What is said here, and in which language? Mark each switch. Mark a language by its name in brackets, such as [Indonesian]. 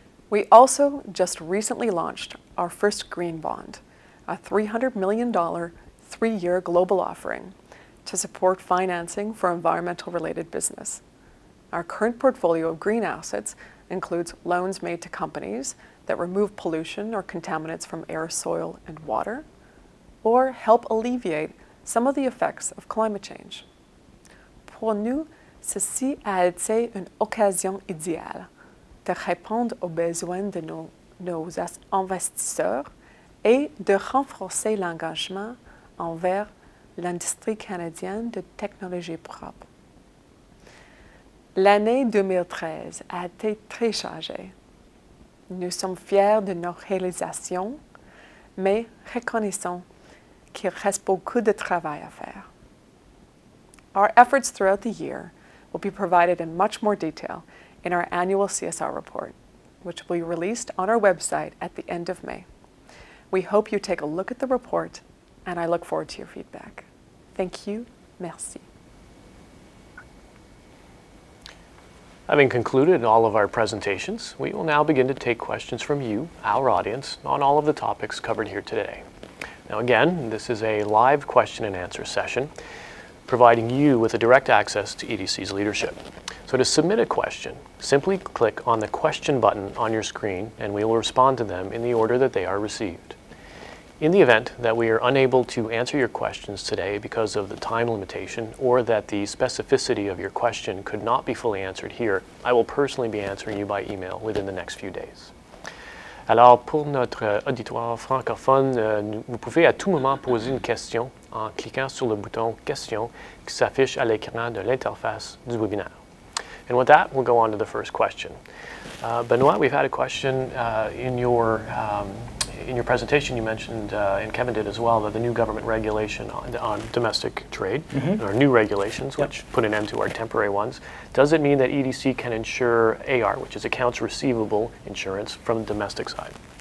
[English] We also just recently launched our first green bond, a $300 million 3-year global offering to support financing for environmental-related business. Our current portfolio of green assets includes loans made to companies that remove pollution or contaminants from air, soil, and water, or help alleviate some of the effects of climate change. [French] Pour nous, ceci a été une occasion idéale de répondre aux besoins de nos investisseurs et de renforcer l'engagement envers l'industrie canadienne de technologie propre. L'année 2013 a été très chargée. Nous sommes fiers de nos réalisations, mais reconnaissons qu'il reste beaucoup de travail à faire. [English] Our efforts throughout the year will be provided in much more detail in our annual CSR report, which will be released on our website at the end of May. We hope you take a look at the report, and I look forward to your feedback. Thank you. [French] Merci. [English] Having concluded all of our presentations, we will now begin to take questions from you, our audience, on all of the topics covered here today. Now again, this is a live question and answer session, providing you with a direct access to EDC's leadership. So to submit a question, simply click on the question button on your screen and we will respond to them in the order that they are received. In the event that we are unable to answer your questions today because of the time limitation or that the specificity of your question could not be fully answered here, I will personally be answering you by email within the next few days. [French] Alors, pour notre auditoire francophone, vous pouvez à tout moment poser une question en cliquant sur le bouton « Question » qui s'affiche à l'écran de l'interface du webinaire. [English] And with that, we'll go on to the first question. Benoit, we've had a question in your presentation. You mentioned, and Kevin did as well, that the new government regulation on domestic trade, or new regulations, which put an end to our temporary ones. Does it mean that EDC can insure AR, which is accounts receivable insurance, from the domestic side?